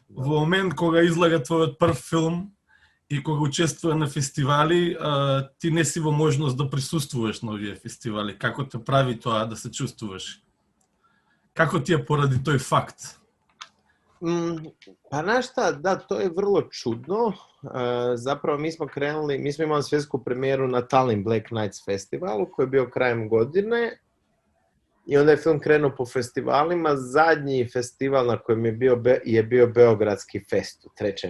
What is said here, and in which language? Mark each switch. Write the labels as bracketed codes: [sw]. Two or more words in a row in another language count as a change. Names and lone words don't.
[mk] во момент кога излага твојот прв филм и кога учествува на фестивали, ти не си во можност да присуствуваш на овие фестивали. Како те прави тоа да се чувствуваш? Како ти е поради тој факт? [hr] Pa znaš šta, da, to je vrlo čudno. Zapravo mi smo imali svjetsku premijeru na Tallinn Black Nights festivalu koji je bio krajem godine i onda je film krenuo po festivalima. Zadnji festival na kojem je bio Beogradski fest u 3.